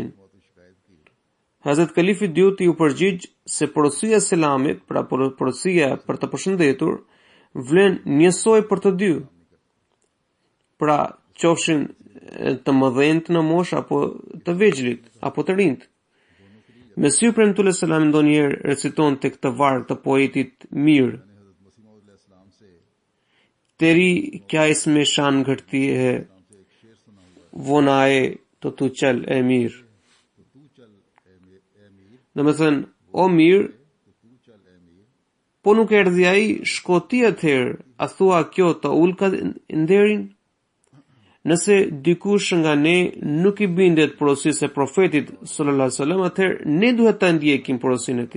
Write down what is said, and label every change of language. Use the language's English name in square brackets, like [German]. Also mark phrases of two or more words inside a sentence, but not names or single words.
[Albanian] Hazrat kalifi i dytë ju përgjigj se porosia e selamit, pra porosia për të përshëndetur, vlen njësoj për të dy. Pra qofshin të mëdhenjt në moshë apo të vegjëlit apo të rinjt. Mesiu premtues selam ndonjëherë reciton tek të varg të poetit mirë: [Urdu] تیری کیا اس میں شان گھٹتی ہے وہ نہ آئے تو تو چل اے میر. [Albanian] Domethënë, o mirë, po nuk erdhi ai, shko ti atëherë, a thua kjo të ulka nderin? Nëse dikush nga ne nuk i bindet porosisë së profetit [Arabic] صلى الله عليه وسلم, [Albanian] atëherë ne duhet ta ndjekim porosinë e tij.